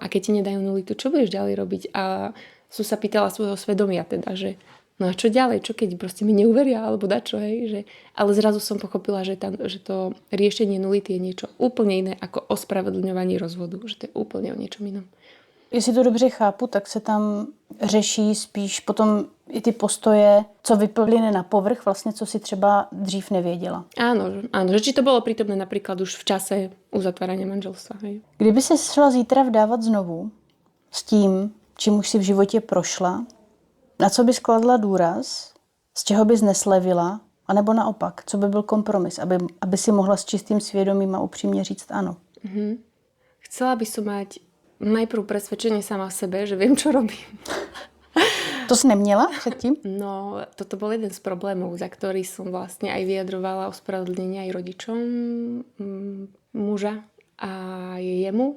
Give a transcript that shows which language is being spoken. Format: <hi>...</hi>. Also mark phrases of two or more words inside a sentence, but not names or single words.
<sk>A keď ti nedajú nulitu, čo budeš ďalej robiť? A som sa pýtala svojho svedomia teda, že no a čo ďalej? Čo keď proste mi neuveria? Alebo dačo, hej? Že... Ale zrazu som pochopila, že to riešenie nulity je niečo úplne iné ako ospravedlňovanie rozvodu. Že to je úplne o niečom inom.</sk> <cs>Jestli to dobře chápu, tak se tam řeší spíš potom i ty postoje, co vyplyne na povrch, vlastně, co si třeba dřív nevěděla.</cs> <sk>Áno, že či to bolo prítomné napríklad už v čase uzatvárania manželstva. Hej.</sk> <cs>Kdyby se šla zítra vdávat znovu s tím, čím už si v životě prošla, na co bys kladla důraz, z čeho bys neslevila, anebo naopak, co by byl kompromis, aby si mohla s čistým svědomím a upřímně říct ano.</cs> <sk>Chcela by som mať najprv presvedčenie sama v sebe, že viem, čo robím.</sk> <cs>To jsi neměla předtím?</cs> <sk>No, toto bol jeden z problémov, za ktorý som vlastne aj vyjadrovala ospravedlnenie aj rodičom muža a jemu.</sk>